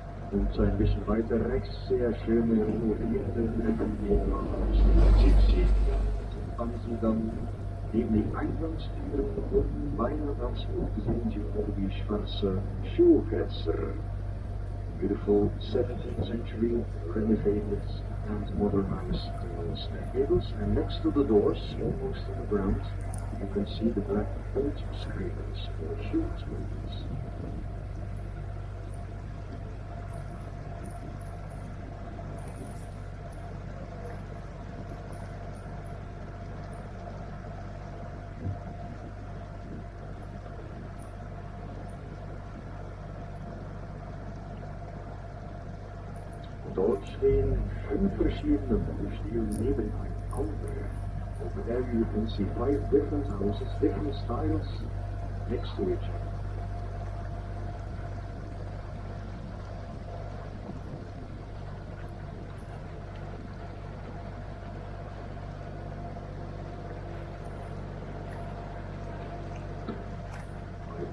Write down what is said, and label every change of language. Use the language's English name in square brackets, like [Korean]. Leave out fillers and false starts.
[German] Und ein bisschen weiter rechts sehr schöne renovierte Treppengebel aus dem 17. Jahrhundert. Haben Sie dann neben die Eingangstüren und meiner ganz oben sehen Sie auch die schwarze Schuhfenster. [English] Beautiful 17th century renovated and modernized stair gables, and next to the doors, almost on the ground, you can see the black boat screens or shoe screens. [German] Dort stehen 5 verschiedene Baustile nebeneinander. [English] Over there you can see 5 different houses, different styles, next to each other.